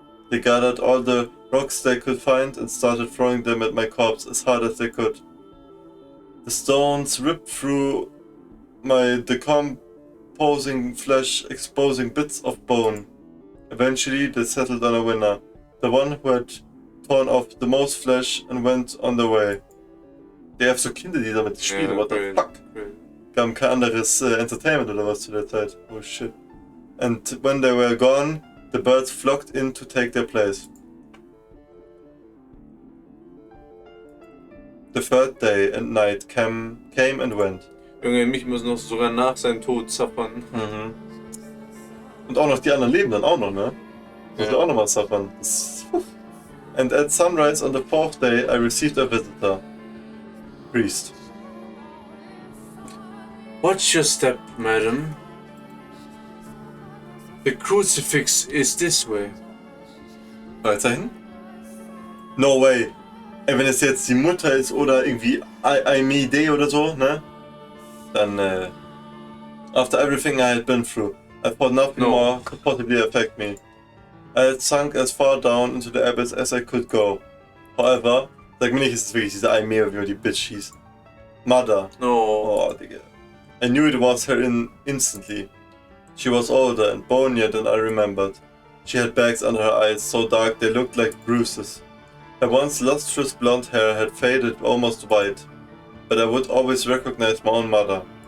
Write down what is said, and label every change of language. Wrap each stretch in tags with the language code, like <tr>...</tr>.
<en>They gathered all the rocks they could find and started throwing them at my corpse as hard as they could. The stones ripped through my decomposing flesh, exposing bits of bone. Eventually, they settled on a winner, the one who had torn off the most flesh and went on their way.</en> <de>Die haben so Kinder, die damit spielen,</de> <en>what the fuck?</en> <de>Gaben kein anderes Entertainment oder was zu der Zeit. Oh shit.</de> <en>And when they were gone, the birds flocked in to take their place. The third day and night came and went.</en> <de>Junge, mich muss noch sogar nach seinem Tod zappern. Mhm. Und auch noch die anderen leben dann auch noch, ne? Muss ich auch noch mal zappern.</de> <en>And at sunrise on the fourth day, I received a visitor. Priest. Watch your step, madam. The crucifix is this way.</en> <de>Weiterhin?</de> <en>No way.</en> <de>Ey, wenn es jetzt die Mutter ist oder irgendwie Aimee oder so, ne?</de> <en>Dann, after everything I had been through, I thought nothing more could possibly affect me. I had sunk as far down into the abyss as I could go.</en> <de>However, sag mir nicht, es ist wirklich diese Aimee, wie die Bitch hieß.</de> <en>Mother. No.</en> <de>Oh, Digga.</de> <en>I knew it was her instantly. She was older and bonier than I remembered. She had bags under her eyes, so dark they looked like bruises. Her once lustrous blonde hair had faded almost white, but I would always recognize my own mother.</en>